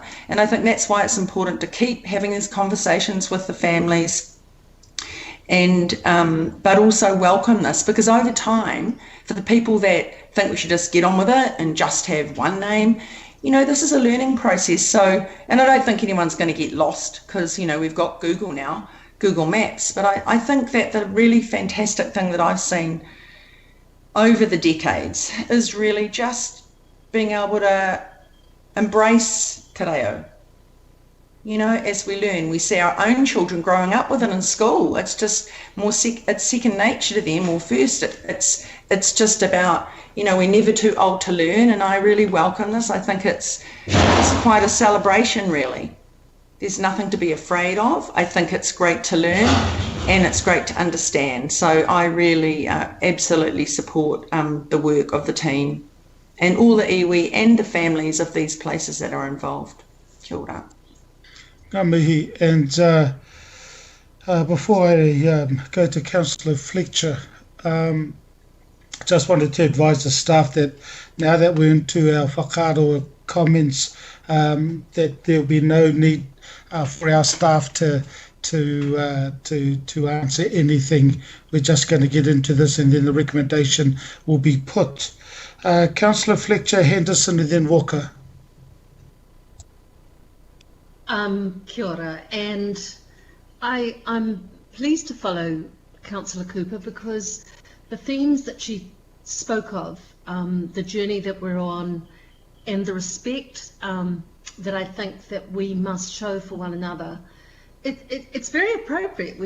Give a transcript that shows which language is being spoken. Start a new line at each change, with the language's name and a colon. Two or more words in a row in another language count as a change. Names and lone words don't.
English: And I think that's why it's important to keep having these conversations with the families, and but also welcome this, because over time, for the people that think we should just get on with it and just have one name, this is a learning process. So, and I don't think anyone's going to get lost because, we've got Google now, Google Maps. But I think that the really fantastic thing that I've seen over the decades is really just being able to embrace
Māori: te reo.
English: As we learn, we see our own children growing up with it in school. It's just it's second nature to them, or first. It's just about, we're never too old to learn, and I really welcome this. I think it's quite a celebration, really. There's nothing to be afraid of. I think it's great to learn, and it's great to understand. So I really absolutely support the work of the team and all the iwi and the families of these places that are involved.
Māori: Kia ora. Ngā mihi.
English: And before I go to Councillor Fletcher, just wanted to advise the staff that now that we're into our whakaaro comments, that there'll be no need for our staff to answer anything. We're just going to get into this, and then the recommendation will be put. Councillor Fletcher, Henderson, and then Walker.
Māori: Kia ora,
English: and I'm pleased to follow Councillor Cooper because the themes that she spoke of, the journey that we're on, and the respect that I think that we must show for one another, it's very appropriate.